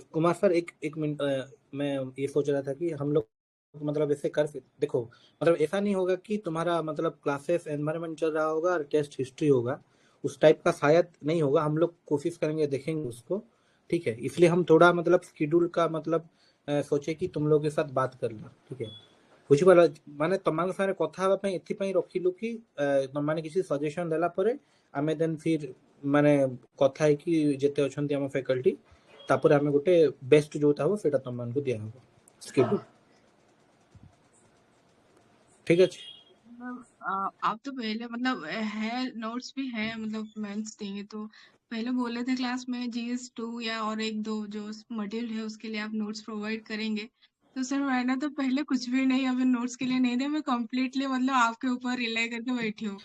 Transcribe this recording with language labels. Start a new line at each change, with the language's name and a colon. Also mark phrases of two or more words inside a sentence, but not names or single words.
Hindi: कुमार सर, एक मिनट, मैं ये सोच रहा था कि हम लोग मतलब ऐसे कर देखो, मतलब ऐसा नहीं होगा कि तुम्हारा मतलब
English: classes environment
Hindi: चल रहा होगा और
English: test history
Hindi: होगा, उस टाइप का शायद नहीं होगा। हम लोग कोशिश करेंगे, देखेंगे उसको, ठीक है। इसलिए हम थोड़ा मतलब शेड्यूल का मतलब सोचे कि तुम लोग के साथ बात कर लो, ठीक है।
Odia: ବୁଝିପାରିଲ, ମାନେ ତମାନଙ୍କ ସାଙ୍ଗରେ କଥା ହେବା ପାଇଁ ଏଥିପାଇଁ ରଖିଲୁ କି ତମମାନେ କିଛି ସଜେସନ ଦେଲା ପରେ ଆମେ ଦେନ୍ ଫିର୍ ମାନେ କଥା ହେଇକି ଯେତେ ଅଛନ୍ତି ଆମ ଫ୍ୟାକଲ୍ଟି, ତାପରେ ଆମେ ଗୋଟେ ବେଷ୍ଟ ଯୋଉଟା ହବ ସେଇଟା ତମମାନଙ୍କୁ ଦିଆହବ ସ୍କେଡ୍ୟୁଲ, ठीक ଅଛି।
Hindi: आप तो पहले मतलब है नोट्स भी है, मतलब मेंस देंगे तो पहले बोले थे क्लास में GS2 या और एक दो जो मॉड्यूल है उसके लिए आप
English: notes provide
Hindi: करेंगे। तो सर मैंने तो पहले कुछ भी नहीं अभी नोट्स के लिए नहीं दिया, मैं कम्प्लीटली मतलब आपके ऊपर रिलाई करके बैठी हूँ।